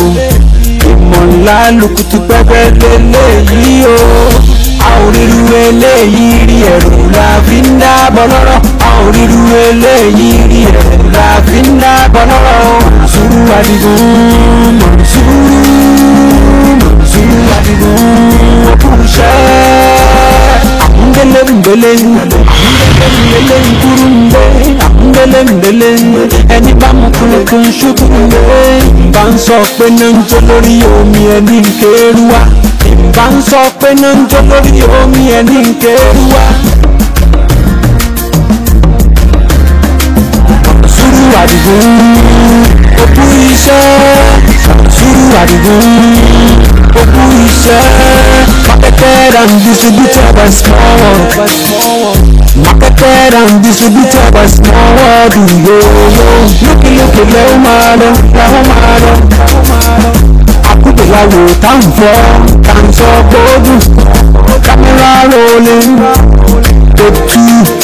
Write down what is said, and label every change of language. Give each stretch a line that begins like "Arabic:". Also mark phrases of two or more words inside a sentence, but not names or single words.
Yoruba: Ìmọ̀ ńlá lukutu pẹ́pẹ́ lélẹ́yìí o. A ò ríru eléyìí rí ẹ̀rù la fi ń dábọ̀ lọ́rọ̀. A ò ríru eléyìí rí ẹ̀rù la fi ń dábọ̀ lọ́rọ̀. Mọ̀nsúrù Adigun, Mọ̀nsúrù Adigun, òkúṣẹ́. Àmúndélé mbélé, àmúndélé nkúrú mbé, àmúndélé mbélé. Ẹni bá mú kúlókún ṣubú mbé. Bá ń sọ pé náà ń jó lórí omi ẹni ń kéru wá. Bá ń sọ pé náà ń jó lórí omi ẹni ń kéru wá. Mọ̀nsúrù Adigun, òkú iṣẹ́. Mọ̀nsúrù Adigun, òkú iṣẹ́.
English: Marketed and distributed by small world. Marketed and distributed by small world.
Yoruba: Lókè lẹ́wọ́ máa lọ, lẹ́wọ́ máa lọ. Akúndéláwò tá ń fọ́, tá ń sọ gbóògùn.
English: Camera rolling, tape 2.